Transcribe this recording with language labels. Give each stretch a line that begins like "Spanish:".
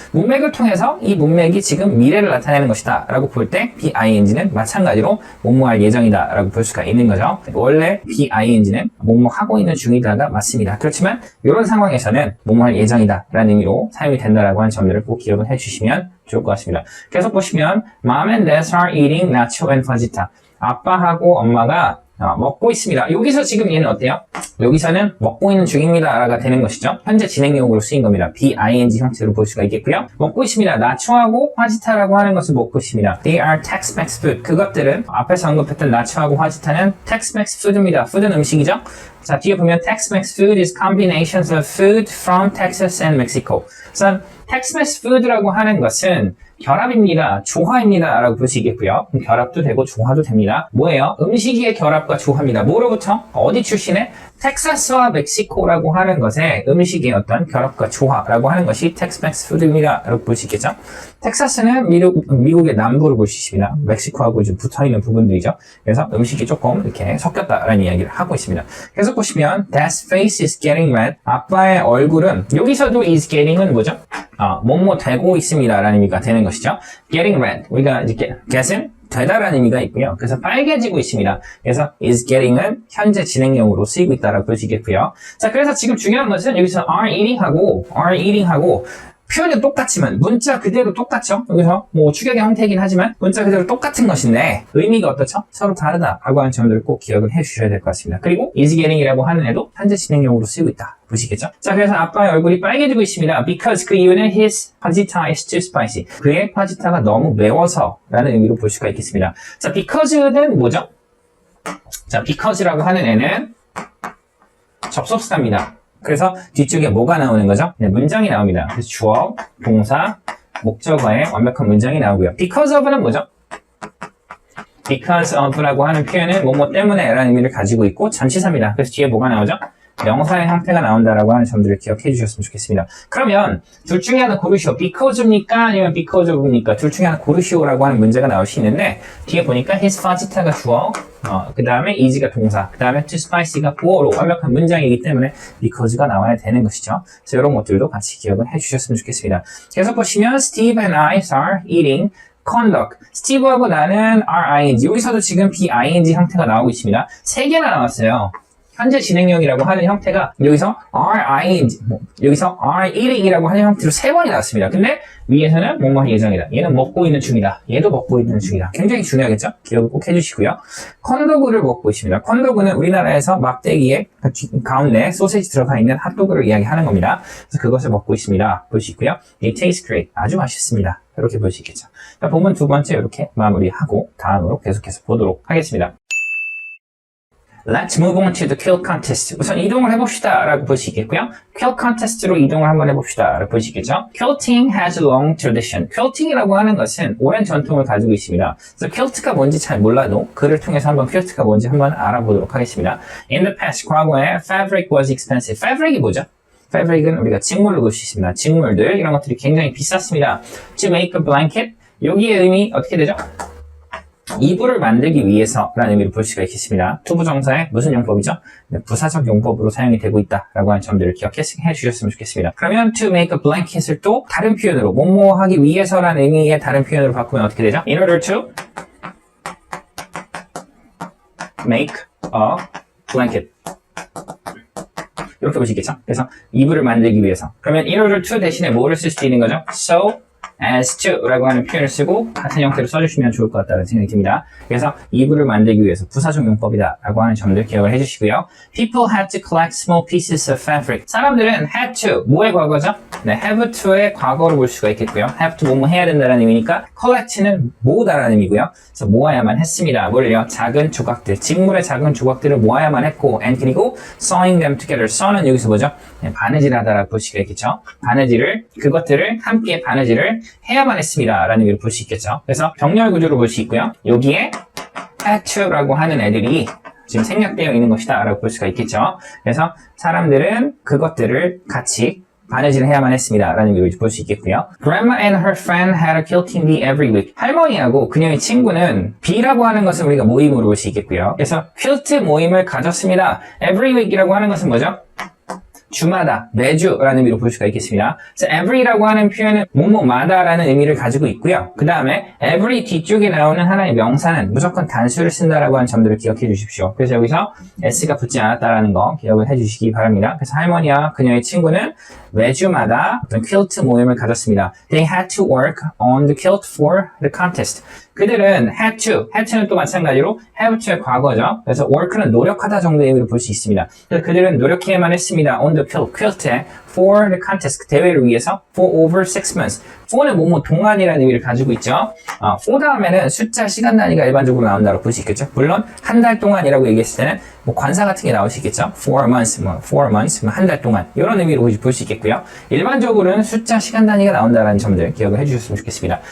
Korean: 문맥을 통해서 이 문맥이 지금 미래를 나타내는 것이다 라고 볼 때 B-I-N-G는 마찬가지로 뭐뭐 할 예정이다 라고 볼 수가 있는 거죠. 원래 B-I-N-G는 뭐뭐 하고 있는 중이다가 맞습니다. 그렇지만 이런 상황에서는 뭐뭐 할 예정이다 라는 의미로 사용이 된다라고 하는 점들을 꼭 기억을 해주시면 좋을 것 같습니다. 계속 보시면
English: Mom and Dad are eating nacho and fajita.
Korean: 아빠하고 엄마가 먹고 있습니다. 여기서 지금 얘는 어때요? 여기서는 먹고 있는 중입니다 라가 되는 것이죠. 현재 진행형으로 쓰인 겁니다. B-I-N-G 형태로 볼 수가 있겠고요. 먹고 있습니다. 나초하고 화지타라고 하는 것을 먹고 있습니다.
English: They are Tex-Mex food.
Korean: 그것들은 앞에서 언급했던 나초하고 화지타는 Tex-Mex food입니다. food는 음식이죠. 자, 뒤에 보면
English: Tex-Mex food is combinations of food from Texas and Mexico.
Korean: 그래서 Tex-Mex food라고 하는 것은 결합입니다. 조화입니다. 라고 볼 수 있겠고요. 결합도 되고 조화도 됩니다. 뭐예요? 음식의 결합과 조화입니다. 뭐로부터? 어디 출신의? 텍사스와 멕시코라고 하는 것의 음식의 어떤 결합과 조화라고 하는 것이 텍스맥스 푸드입니다. 라고 볼 수 있겠죠? 텍사스는 미국의 남부를 볼 수 있습니다. 멕시코하고 좀 붙어있는 부분들이죠. 그래서 음식이 조금 이렇게 섞였다라는 이야기를 하고 있습니다. 계속 보시면
English: Dad's face is getting red.
Korean: 아빠의 얼굴은 여기서도
English: is getting
Korean: 은 뭐죠? 뭐뭐 되고 있습니다. 라는 의미가 되는 것이죠.
English: getting red.
Korean: 우리가 이제 get은 되다라는 의미가 있고요. 그래서 빨개지고 있습니다. 그래서 is getting은 현재 진행형으로 쓰이고 있다라고 볼 수 있겠고요. 자, 그래서 지금 중요한 것은 여기서
English: are eating
Korean: 하고 표현은 똑같지만 문자 그대로 똑같죠. 여기서 뭐 축약의 형태이긴 하지만 문자 그대로 똑같은 것인데 의미가 어떻죠? 서로 다르다라고 하는 점들을 꼭 기억을 해주셔야 될 것 같습니다. 그리고
English: is getting
Korean: 이라고 하는 애도 현재 진행형으로 쓰이고 있다. 보시겠죠? 자, 그래서 아빠의 얼굴이 빨개지고 있습니다.
English: Because
Korean: 그 이유는
English: his fajita is too spicy.
Korean: 그의 파지타가 너무 매워서 라는 의미로 볼 수가 있겠습니다. 자, because는 뭐죠? 자, because라고 하는 애는 접속사입니다. 그래서 뒤쪽에 뭐가 나오는 거죠? 네, 문장이 나옵니다. 그래서 주어, 동사, 목적어의 완벽한 문장이 나오고요. Because of는 뭐죠? Because of라고 하는 표현은 뭐뭐 때문에 라는 의미를 가지고 있고 전치사입니다. 그래서 뒤에 뭐가 나오죠? 명사의 형태가 나온다라고 하는 점들을 기억해 주셨으면 좋겠습니다. 그러면 둘 중에 하나 고르시오. because입니까? 아니면 because of입니까? 둘 중에 하나 고르시오라고 하는 문제가 나올 수 있는데 뒤에 보니까
English: his fajita
Korean: 가 주어, 그 다음에 is가 동사, 그 다음에
English: too spicy
Korean: 가 보어로 완벽한 문장이기 때문에 because가 나와야 되는 것이죠. 그래서 이런 것들도 같이 기억을 해 주셨으면 좋겠습니다. 계속 보시면
English: Steve and I are eating conduct.
Korean: 스티브하고 나는 are-ing. 여기서도 지금 be-ing 형태가 나오고 있습니다. 3개나 나왔어요. 현재 진행형이라고 하는 형태가 여기서 are-ing, 여기서 are-eating이라고 하는 형태로 3번이 나왔습니다. 근데 위에서는 뭐뭐 할 예정이다. 얘는 먹고 있는 중이다. 얘도 먹고 있는 중이다. 굉장히 중요하겠죠? 기억을 꼭 해주시고요. 콘도그를 먹고 있습니다. 콘도그는 우리나라에서 막대기에 가운데 소세지 들어가 있는 핫도그를 이야기하는 겁니다. 그래서 그것을 먹고 있습니다. 볼 수 있고요.
English: It tastes great.
Korean: 아주 맛있습니다. 이렇게 볼 수 있겠죠. 자, 본문 두 번째 이렇게 마무리하고 다음으로 계속해서 보도록 하겠습니다.
English: Let's move on to the quilt contest.
Korean: 우선 이동을 해봅시다 라고 볼 수 있겠고요. quilt contest로 이동을 한번 해봅시다 라고 볼 수 있겠죠.
English: Quilting has a long tradition.
Korean: quilting이라고 하는 것은 오랜 전통을 가지고 있습니다. 그래서 quilt가 뭔지 잘 몰라도 글을 통해서 한번 quilt가 뭔지 한번 알아보도록 하겠습니다.
English: In the past,
Korean: 과거에
English: fabric was expensive.
Korean: fabric이 뭐죠? fabric은 우리가 직물로 볼 수 있습니다. 직물들, 이런 것들이 굉장히 비쌌습니다.
English: To make a blanket,
Korean: 여기의 의미 어떻게 되죠? 이불을 만들기 위해서라는 의미로 볼 수가 있겠습니다. 투부정사의 무슨 용법이죠? 네, 부사적 용법으로 사용이 되고 있다라고 하는 점들을 기억해 주셨으면 좋겠습니다. 그러면
English: to make a blanket
Korean: 을 또 다른 표현으로 뭐뭐 하기 위해서라는 의미의 다른 표현으로 바꾸면 어떻게 되죠?
English: In order to make a blanket.
Korean: 이렇게 보시겠죠? 그래서 이불을 만들기 위해서. 그러면
English: in order to
Korean: 대신에 뭐를 쓸 수 있는 거죠?
English: So as to
Korean: 라고 하는 표현을 쓰고 같은 형태로 써주시면 좋을 것 같다는 생각이 듭니다. 그래서 이불을 만들기 위해서 부사적 용법이다 라고 하는 점들 기억을 해주시고요.
English: People had to collect small pieces of fabric.
Korean: 사람들은 had to, 뭐의 과거죠? 네, have to의 과거로 볼 수가 있겠고요. have to 뭐뭐 해야 된다는 의미니까 collect는 모으다라는 의미고요. 그래서 모아야만 했습니다. 뭐를요? 작은 조각들, 직물의 작은 조각들을 모아야만 했고 and 그리고
English: sewing them together.
Korean: sew는 여기서 뭐죠? 네, 바느질하다라고 볼 수가 있겠죠. 바느질을, 그것들을 함께 바느질을 해야만 했습니다 라는 의미로 볼 수 있겠죠. 그래서 병렬 구조로 볼 수 있고요. 여기에 had to라고 하는 애들이 지금 생략되어 있는 것이다 라고 볼 수가 있겠죠. 그래서 사람들은 그것들을 같이 바느질을 해야만 했습니다 라는 의미로 볼 수 있겠고요.
English: Grandma and her friend had a quilting bee every week.
Korean: 할머니하고 그녀의 친구는 bee라고 하는 것을 우리가 모임으로 볼 수 있겠고요. 그래서 퀼트 모임을 가졌습니다.
English: Every week
Korean: 이라고 하는 것은 뭐죠? 주마다, 매주라는 의미로 볼 수가 있겠습니다. 그래서 every라고 하는 표현은 뭐뭐마다라는 의미를 가지고 있고요. 그 다음에 every 뒤쪽에 나오는 하나의 명사는 무조건 단수를 쓴다라고 하는 점들을 기억해 주십시오. 그래서 여기서 s가 붙지 않았다라는 거 기억을 해 주시기 바랍니다. 그래서 할머니와 그녀의 친구는 매주마다 어떤 퀼트 모임을 가졌습니다.
English: They had to work on the quilt for the contest.
Korean: 그들은 had to는 또 마찬가지로 have to의 과거죠. 그래서 work는 노력하다 정도의 의미로 볼 수 있습니다. 그래서 그들은 노력해야만 했습니다.
English: on the quilt
Korean: 에
English: for the contest,
Korean: 그 대회를 위해서
English: for over 6 months.
Korean: for는 뭐뭐 동안이라는 의미를 가지고 있죠. for 다음에는 숫자 시간 단위가 일반적으로 나온다고 볼 수 있겠죠. 물론 한 달 동안이라고 얘기했을 때는 뭐 관사 같은 게 나올 수 있겠죠.
English: 4 months, 뭐 4 months,
Korean: 뭐 한 달 동안 이런 의미로 볼 수 있겠고요. 일반적으로는 숫자 시간 단위가 나온다는 점들 기억을 해주셨으면 좋겠습니다.